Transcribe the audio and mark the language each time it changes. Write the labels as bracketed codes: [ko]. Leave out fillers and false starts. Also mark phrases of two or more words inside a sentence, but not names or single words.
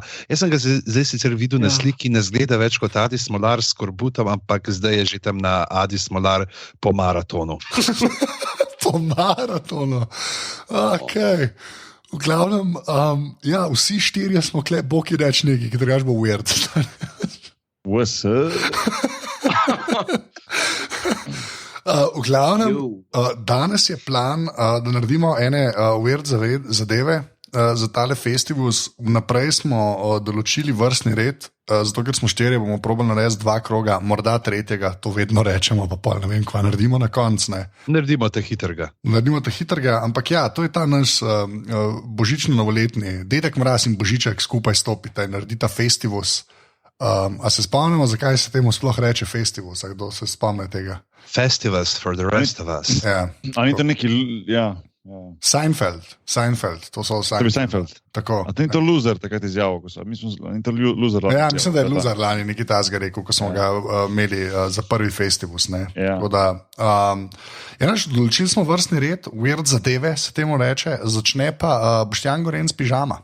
[sl] Jaz sem ga zdaj sicer videl na sliki, ne zgleda več kot Adi Smolar s korbutom, ampak zdaj je že tam na Adi Smolar po maratonu. Po maratonu. Okay. V glavnem, ja, vsi 4 smo kle, boki reč neki, ki drugač bo weird. [en] What's up? [sl] V glavnem, danes je plan, da naredimo ene weird zadeve za tale festivus. Vnaprej smo določili vrstni red, zato ker smo 4, bomo probali narediti 2 kroga, morda 3, to vedno rečemo, pa pol ne vem, kva naredimo na koncu. Naredimo te hitrega. Ampak ja, to je ta naš božično-novoletni. Dedek Mraz in Božiček skupaj stopita in naredita festivus. A se spomnimo, zakaj se temu sploh reče festivus? A kdo se spomne tega? [en] Festivus for the rest of us. [sl] Ja. Ali to neki, ja. Seinfeld, to so Seinfeld. Tako. A to je to loser, takrat izjavil, ko so. Loser. Ja, mislim, da je loser lani nekaj tasga rekel, ko smo ga imeli za prvi festivus. Ja. Določili smo vrstni red, weird zadeve se temu reče, začne pa Boštjan Gorenc pižama.